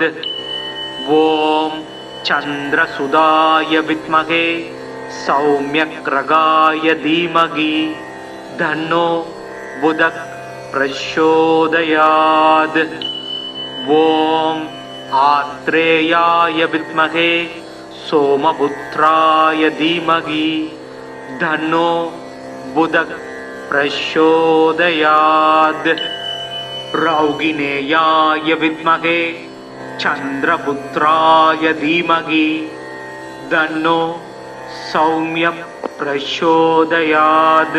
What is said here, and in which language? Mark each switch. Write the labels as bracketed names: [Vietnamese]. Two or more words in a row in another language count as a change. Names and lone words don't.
[Sanskrit] ॐ चन्द्रसुताय विद्महे सौम्यग्रहाय धीमहि तन्नो बुधः प्रचोदयात्. ॐ आत्रेयाय विद्महे सोमपुत्राय धीमहि तन्नो बुधः प्रचोदयात्। रौगिणेयाय विद्महे चन्द्रपुत्राय धीमहि तन्नो सौम्यं प्रचोदयात्।